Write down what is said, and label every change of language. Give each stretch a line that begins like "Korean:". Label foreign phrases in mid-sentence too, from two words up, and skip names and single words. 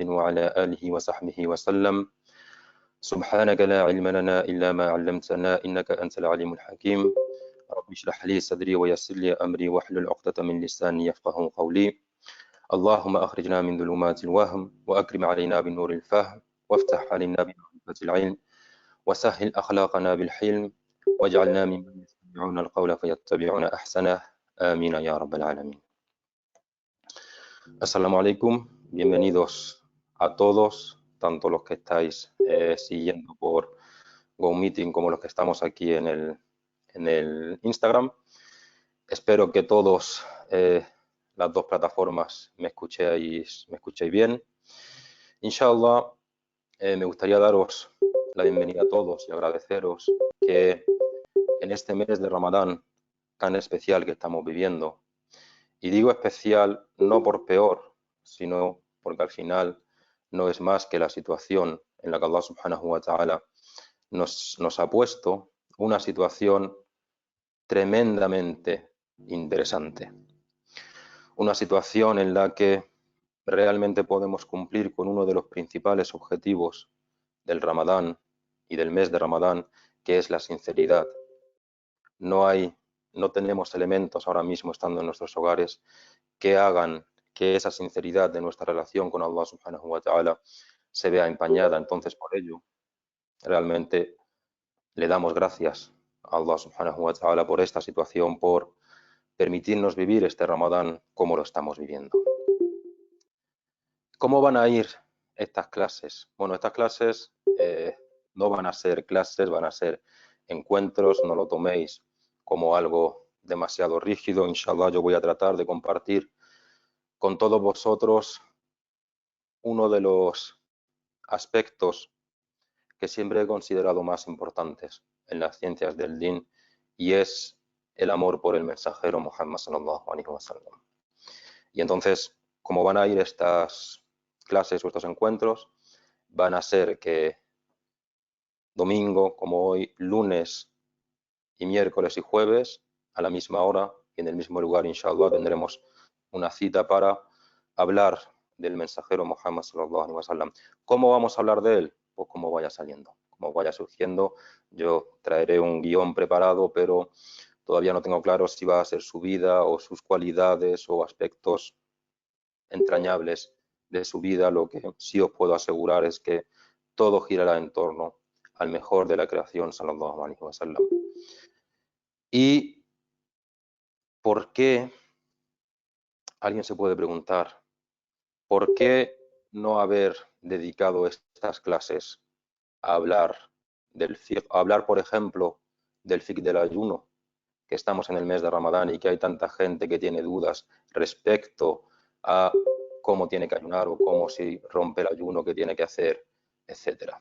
Arabic: وعلى آله وصحبه وسلم سبحانك لا علم لنا إلا ما علمتنا إنك أنت العليم الحكيم رب اشرح لي صدري ويسر لي أمري واحلل عقدة من لساني يفقه قولي اللهم أخرجنا من ظلمات الوهم وأكرم علينا بنور الفهم وافتح علينا بمعرفة العلم وسهل أخلاقنا بالحلم واجعلنا ممن يستمعون القول فيتبعون أحسنه آمين يا رب العالمين. السلام عليكم,
Spanish: bienvenidos a todos, tanto los que estáis siguiendo por GoMeeting como los que estamos aquí en el Instagram. Espero que todos las dos plataformas me escuchéis bien.
Arabic: إن شاء الله,
Spanish: me gustaría daros la bienvenida a todos y agradeceros que en este mes de Ramadán tan especial que estamos viviendo, y digo especial no por peor, sino porque al final no es más que la situación en la que
Arabic: الله سبحانه وتعالى
Spanish: nos ha puesto, una situación tremendamente interesante. Una situación en la que realmente podemos cumplir con uno de los principales objetivos del Ramadán y del mes de Ramadán, que es la sinceridad. No tenemos elementos ahora mismo estando en nuestros hogares que hagan que esa sinceridad de nuestra relación con
Arabic: الله سبحانه وتعالى
Spanish: se vea empañada. Entonces, por ello, realmente le damos gracias a
Arabic: الله سبحانه وتعالى
Spanish: por esta situación, por permitirnos vivir este Ramadán como lo estamos viviendo. ¿Cómo van a ir estas clases? Bueno, estas clases no van a ser clases, van a ser encuentros, no lo toméis como algo demasiado rígido.
Arabic: إن شاء الله,
Spanish: yo voy a tratar de compartir con todos vosotros uno de los aspectos que siempre he considerado más importantes en las ciencias del Din, y es el amor por el mensajero Muhammad
Arabic: صلى الله عليه وسلم.
Spanish: Y entonces, ¿cómo van a ir estas clases o estos encuentros? Van a ser que domingo, como hoy, lunes y miércoles y jueves, a la misma hora y en el mismo lugar,
Arabic: إن شاء الله,
Spanish: tendremos una cita para hablar del mensajero Muhammad
Arabic: صلى الله عليه وسلم.
Spanish: ¿Cómo vamos a hablar de él? Pues como vaya saliendo, como vaya surgiendo. Yo traeré un guión preparado, pero todavía no tengo claro si va a ser su vida o sus cualidades o aspectos entrañables de su vida. Lo que sí os puedo asegurar es que todo girará en torno al mejor de la creación,
Arabic: صلى الله عليه وسلم.
Spanish: ¿Y por qué? Alguien se puede preguntar, ¿por qué no haber dedicado estas clases a hablar del fiqh, a hablar, por ejemplo, del fiqh del ayuno, que estamos en el mes de Ramadán y que hay tanta gente que tiene dudas respecto a cómo tiene que ayunar o cómo si rompe el ayuno, qué tiene que hacer, etcétera?